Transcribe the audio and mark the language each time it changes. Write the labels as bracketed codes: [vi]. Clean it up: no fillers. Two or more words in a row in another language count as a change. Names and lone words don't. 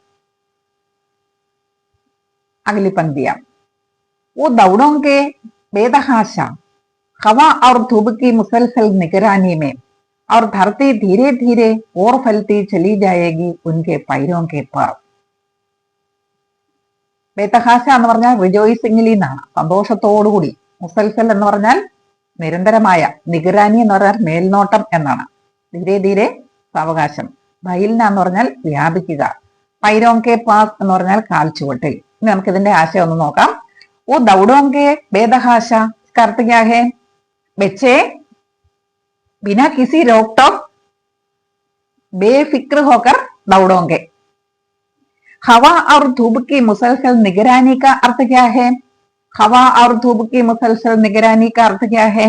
[hi] अगली पंक्तियां, वो दौड़ों के बेतहाशा हवा और धूप की मुसलसल निगरानी में और धरती धीरे धीरे और फैलती चली जाएगी उनके पैरों के पास. [ml] ബേതഹാശ എന്ന് പറഞ്ഞാൽ റിജോയിസിംഗിലി എന്നാണ്, സന്തോഷത്തോടുകൂടി. മുസൽസൽ എന്ന് പറഞ്ഞാൽ നിരന്തരമായ, നിഗരാനി എന്ന് പറഞ്ഞാൽ മേൽനോട്ടം എന്നാണ്. [hi] धीरे धीरे [ml] സാവകാശം. ബൈൽന എന്ന് പറഞ്ഞാൽ വ്യാപിക്കുക. [hi] पैरों के पास [ml] എന്ന് പറഞ്ഞാൽ കാൽച്ചുവട്ടിൽ. ഇനി നമുക്ക് ഇതിന്റെ ആശയം ഒന്ന് നോക്കാം. [hi] ओ दौड़ों के बेतहाशा कर्ता क्या है? ബच्चे बिना किसी रोक टोक बेफिक्र होकर दौड़ोगे. हवा और धूप की मुसलसल निगरानी का अर्थ क्या है? हवा और धूप की मुसलसल निगरानी का अर्थ क्या है?